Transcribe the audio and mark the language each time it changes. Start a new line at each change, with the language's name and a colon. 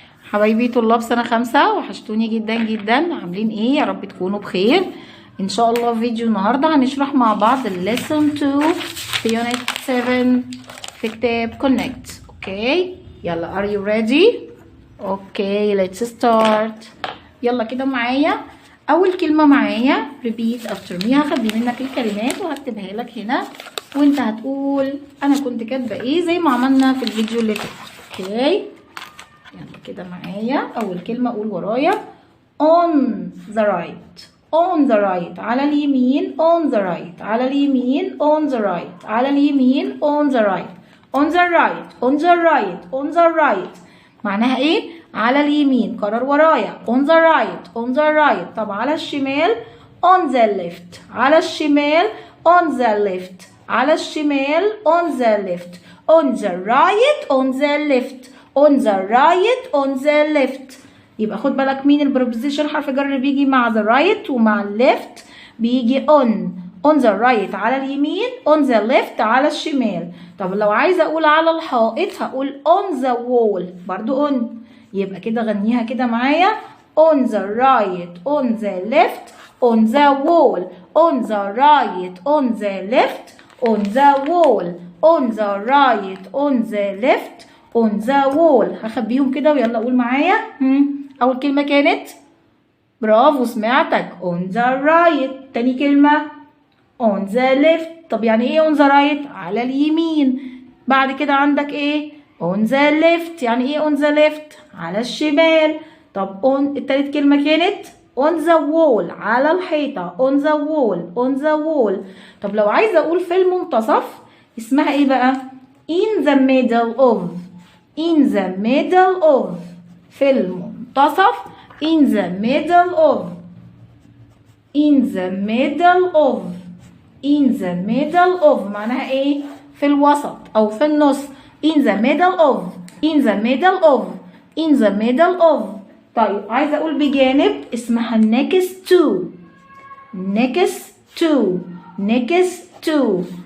Arabic: حبايبي طلاب سنة 5 وحشتوني جدا جدا. عاملين ايه؟ يا رب تكونوا بخير. ان شاء الله في فيديو النهارده هنشرح مع بعض الليسون 2 في يونت 7 في كتاب كونكت. اوكي يلا،
English: are you ready؟ Okay let's start.
Arabic: يلا كده معايا اول كلمة معايا
English: repeat after me.
Arabic: هخبي منك الكلمات وهكتبها لك هنا وانت هتقول انا كنت كاتبه ايه زي ما عملنا في الفيديو اللي فات. اوكي يلا كده معايا اول كلمة قول ورايا
English: on the right. on the right
Arabic: على اليمين.
English: on the right على اليمين. on the right على اليمين. on the right. on the right. on the right. on the right
Arabic: معناها ايه؟ على اليمين. قرر ورايا
English: on the right. on the right.
Arabic: طب على الشمال
English: on the left.
Arabic: على الشمال
English: on the left. على الشمال on the left. on the right. on the left. on the right. on the left.
Arabic: يبقى خد بالك مين البروبوزيشن حرف جر بيجي مع
English: the right
Arabic: ومع left بيجي on.
English: on the right
Arabic: على اليمين.
English: on the left
Arabic: على الشمال. طب لو عايزه اقول على الحائط هقول
English: on the wall
Arabic: برضو on. يبقى كده غنيها كده معايا
English: on the right. on the left. on the wall. on the right. on the left. on the wall. on the right. on the left. on the wall.
Arabic: هخبيهم كده ويلا قول معايا. اول كلمة كانت برافو سمعتك
English: on the right.
Arabic: تاني كلمة
English: on the left.
Arabic: طب يعني ايه
English: on the right؟
Arabic: على اليمين. بعد كده عندك ايه
English: on the left.
Arabic: يعني ايه
English: on the left؟
Arabic: على الشمال. طب on التالت كلمة كانت
English: on the wall
Arabic: على الحيطة.
English: on the wall. on the wall.
Arabic: طب لو عايزة اقول في المنتصف اسمها ايه بقى؟
English: in the middle of. in the middle of.
Arabic: في المنتصف
English: in the middle of. in the middle of. in the middle of
Arabic: معناها ايه؟ في الوسط او في النص.
English: in the middle of. in the middle of. in the middle of.
Arabic: طيب عايزه اقول بجانب اسمها
English: next to. next to. next to.